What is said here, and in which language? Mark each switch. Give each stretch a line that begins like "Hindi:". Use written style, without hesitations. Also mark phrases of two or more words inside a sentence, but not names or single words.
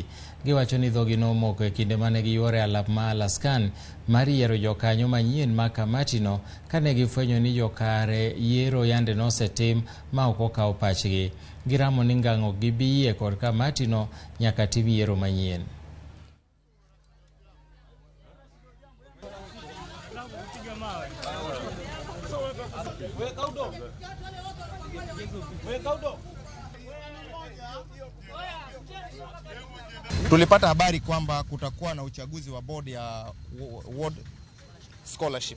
Luo (Kenya and Tanzania): Giwacho ni dhogi nomoko e kinde mane giyuore alap ma Alaskan mar yiero jokanyo manyien ma kamatino kane gifwenyo ni jokare yiero yande nosetim ma ok okaw pachgi. Giramo ni ngang'o gibiyie kod kamatino nyaka tim yiero manyien.
Swahili: Tulipata habari kwamba kutakuwa na uchaguzi wa board ya World Scholarship.